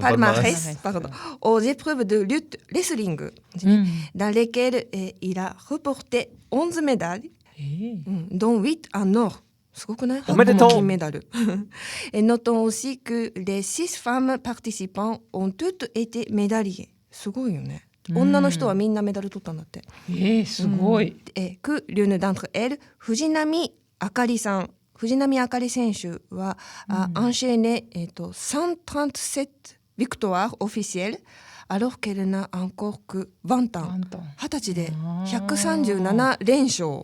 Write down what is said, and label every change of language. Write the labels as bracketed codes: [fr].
[fr] palmarès, pardon, aux épreuves de lutte wrestling, [ja] うん。 [fr] dans lesquelles il a reporté 11 médailles, [ja] えー [fr] dont 8 en or. [ja] すごくない？おめでとう。金メダル。 [fr] Et notons aussi que les 6 femmes participants ont toutes été médaillées. [ja] すごいよね。女の人はみんなメダル取ったんだって。すごい。 [fr] Et que l'une d'entre elles, 藤波あかりさん。藤波あかり選手は、a enchaîné 137 victoires officielles alors qu'elle n'a encore que 20 ans. [ja] 20歳で137連勝。